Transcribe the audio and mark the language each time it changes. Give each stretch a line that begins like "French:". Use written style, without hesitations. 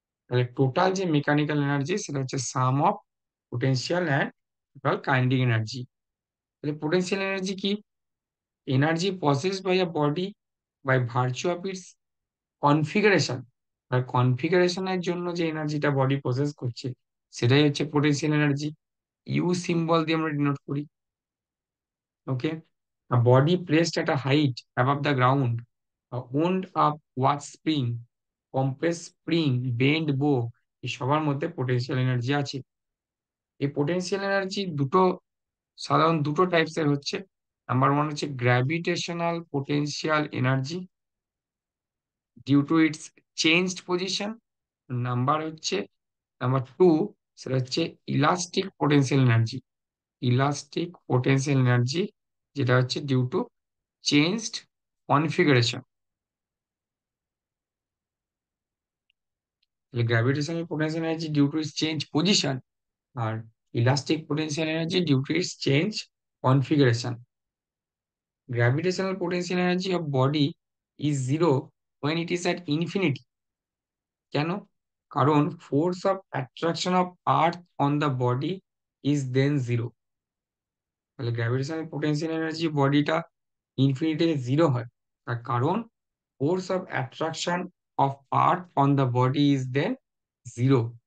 Bangla: তাহলে টোটাল যে mechanical energy সেটা হচ্ছে সাম of potential and total kinetic energy. তাহলে পোটেনশিয়াল এনার্জি কি?
English: Energy possessed by a body by virtue of its configuration.
Bangla: আর কনফিগারেশনের জন্য যে এনার্জিটা বডি প্রসেস করছে সেটাই হচ্ছে পোটেনশিয়াল এনার্জি। ইউ সিম্বল দিয়ে আমরা ডিনোট করি।
English: okay, a body placed at a height above the ground, a wound up watch spring, compress spring, bend bow,
Bangla: এই সবার মধ্যে পোটেনশিয়াল এনার্জি আছে। এই পোটেনশিয়াল এনার্জি সাধারণ দুটো টাইপস এর হচ্ছে। নাম্বার ওয়ান হচ্ছে gravitational potential energy
English: Due to its changed position.
Bangla: Number two, সেটা হচ্ছে elastic potential energy. Elastic potential energy যেটা হচ্ছে ডিউ টু চেঞ্জড কনফিগারেশন। তাহলে gravitational potential energy
English: due to its change position,
Bangla: আর elastic potential energy
English: Due to its change configuration. Gravitational potential energy of body is zero when it is at infinity.
Bangla: কেন? কারণ
English: Force of attraction of earth on the body is then zero.
Bangla: তাহলে gravitational potential energy বডিটা ইনফিনিটিতে zero হয়, তার কারণ
English: Force of attraction of earth on the body is then zero.